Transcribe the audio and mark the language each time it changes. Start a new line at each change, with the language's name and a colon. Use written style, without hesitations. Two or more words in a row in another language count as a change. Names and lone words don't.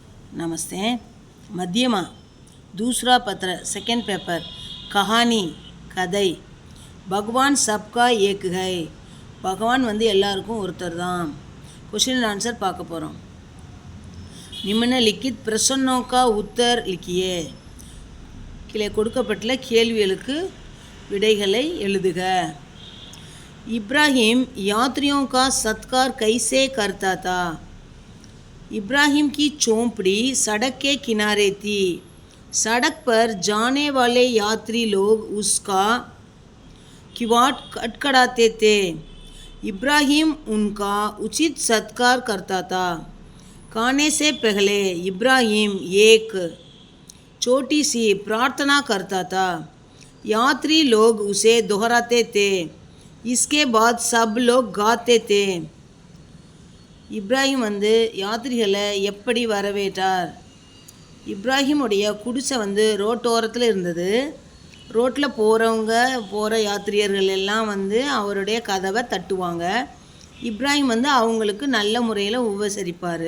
Hindi: नमस्ते। मध्यमा दूसरा पत्र
English: second paper
Hindi: कहानी कதை भगवान सबका एक है।
Tamil: भगवान வந்து எல்லாருக்கும் ஒருத்தர் தான்.
English: question and answer
Tamil: பார்க்க போகிறோம்.
Hindi: निम्नलिखित प्रश्नों का उत्तर लिखिए.
Tamil: கீழே கொடுக்கப்பட்டுள்ள கேள்விகளுக்கு விடைகளை எழுதுக.
Hindi: इब्राहिम यात्रियों का सत्कार कैसे करता था? इब्राहिम की चौपड़ी सड़क के किनारे थी. सड़क पर जाने वाले यात्री लोग उसका किवाड़ खटखटाते थे. इब्राहिम उनका उचित सत्कार करता था. खाने से पहले इब्राहिम एक छोटी सी प्रार्थना करता था. यात्री लोग उसे दोहराते थे. इसके बाद सब लोग गाते थे.
Tamil: இப்ராஹிம் வந்து யாத்திரிகளை எப்படி வரவேற்றார்? இப்ராஹிமுடைய குடிசை வந்து ரோட்டோரத்தில் இருந்தது. ரோட்டில் போகிற யாத்திரியர்கள் எல்லாம் வந்து அவருடைய கதவை தட்டுவாங்க. இப்ராஹிம் வந்து அவங்களுக்கு நல்ல முறையில் உபசரிப்பார்.